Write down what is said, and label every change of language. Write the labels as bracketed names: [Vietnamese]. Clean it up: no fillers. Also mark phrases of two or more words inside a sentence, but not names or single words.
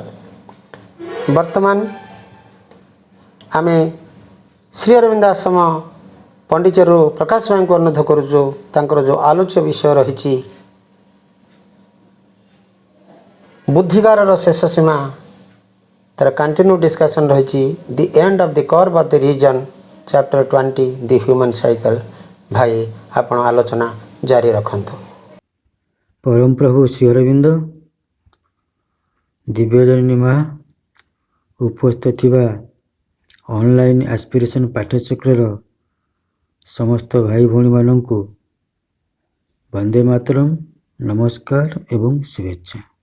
[Odia] ବର୍ତ୍ତମାନ ଆମେ ଶ୍ରୀ ଅରବିନ୍ଦ ଆଶ୍ରମ ପଣ୍ଡିଚେରୀରୁ ପ୍ରକାଶ ଭାଇଙ୍କୁ ଅନୁରୋଧ କରୁଛୁ, ତାଙ୍କର ଯେଉଁ ଆଲୋଚ୍ୟ ବିଷୟ ରହିଛି ବୁଦ୍ଧିକାରର ଶେଷ ସୀମା, ତାର [English] continue discussion [Odia] ରହିଛି [English] the end of the curve of the reason, chapter 20 the human cycle. [Odia] ଭାଇ ଆପଣ ଆଲୋଚନା ଜାରି ରଖନ୍ତୁ। ପରମ ପ୍ରଭୁ ଶ୍ରୀ ଅରବିନ୍ଦ ଦିବ୍ୟଜନନୀ ମା ଉପସ୍ଥିତ ଥିବା [English] online aspiration [Odia] ପାଠ୍ୟଚକ୍ର ସମସ୍ତ ଭାଇ ଭଉଣୀ ମାନଙ୍କୁ ବନ୍ଦେ ମାତରମ, ନମସ୍କାର ଏବଂ ଶୁଭେଚ୍ଛା।